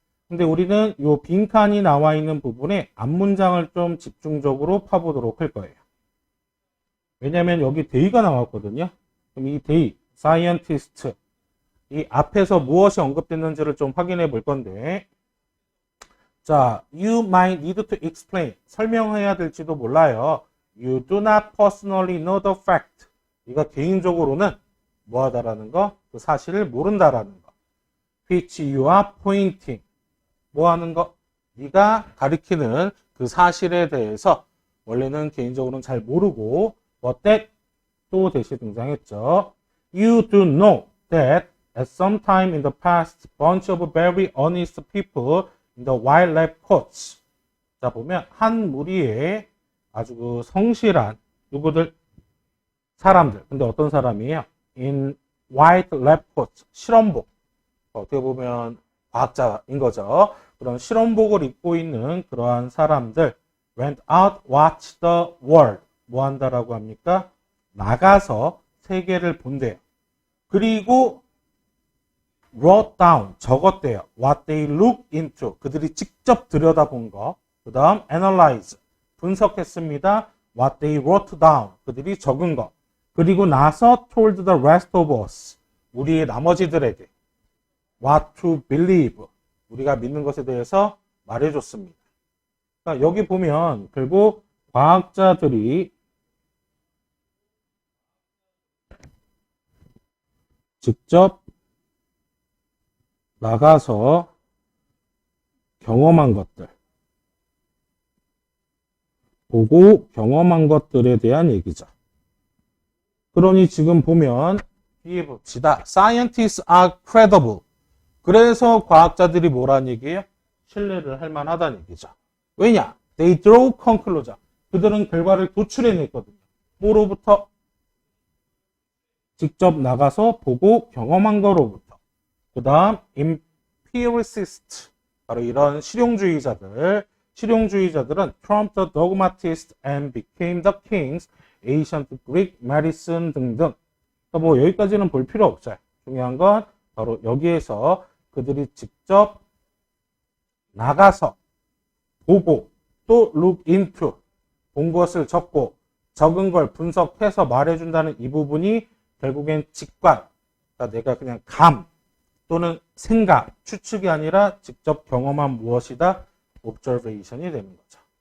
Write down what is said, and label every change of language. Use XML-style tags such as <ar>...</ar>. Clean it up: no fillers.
<ko>근데 우리는 이 빈칸이 나와 있는 부분에 앞문장을 좀 집중적으로 파보도록 할 거예요. 왜냐면 여기 데이가 나왔거든요. 그럼 이 데이, scientist, 이 앞에서 무엇이 언급됐는지를 좀 확인해 볼 건데, 자,</ko> <en>you might need to explain.</en> <ko>설명해야 될지도 몰라요.</ko> <en>You do not personally know the fact.</en> <ko>네가 개인적으로는 뭐하다라는 거? 그 사실을 모른다라는 거.</ko> <en>Which you are pointing.</en> <ko>뭐하는 거? 네가 가리키는 그 사실에 대해서 원래는 개인적으로는 잘 모르고</ko> <en>but that</en> <ko>또 대시 등장했죠.</ko> <en>You do know that at some time in the past, bunch of very honest people in the white lab coats.</en> <ko>자, 보면 한 무리의 아주 그 성실한 누구들? 사람들. 근데 어떤 사람이에요?</ko> <en>In white lab coats.</en> <ko>실험복. 어떻게 보면 과학자인 거죠. 그런 실험복을 입고 있는 그러한 사람들</ko> <en>went out, watch the world.</en> <ko>뭐 한다라고 합니까? 나가서 세계를 본대요. 그리고 wrote down, 적었대요.</ko> <en>What they look into,</en> <ko>그들이 직접 들여다본 거. 그 다음 analyze, 분석했습니다.</ko> <en>What they wrote down,</en> <ko>그들이 적은 거. 그리고 나서</ko> <en>told the rest of us,</en> <ko>우리의 나머지들에게</ko> <en>what to believe,</en> <ko>우리가 믿는 것에 대해서 말해줬습니다. 그러니까 여기 보면 결국 과학자들이 직접 나가서 경험한 것들, 보고 경험한 것들에 대한 얘기죠. 그러니 지금 보면 뒤에 봅시다.</ko> <en>Scientists are credible.</en> <ko>그래서 과학자들이 뭐라는 얘기예요? 신뢰를 할 만하다는 얘기죠.</ko> <en>왜냐? They draw conclusion.</en> <ko>그들은 결과를 도출해냈거든요. 뭐로부터? 직접 나가서 보고 경험한 거로부터. 그 다음</ko> <en>empiricist, 바로 이런 실용주의자들은 trumped the dogmatist and became the kings, ancient Greek medicine 등등.</en> <ko>뭐 여기까지는 볼 필요 없어요. 중요한 건 바로 여기에서 그들이 직접 나가서 보고 또 look into, 본 것을 적고 적은 걸 분석해서 말해준다는 이 부분이 결국엔 직관, 그러니까 내가 그냥 감 또는 생각, 추측이 아니라 직접 경험한 무엇이다, observation이 되는 거죠.</ko>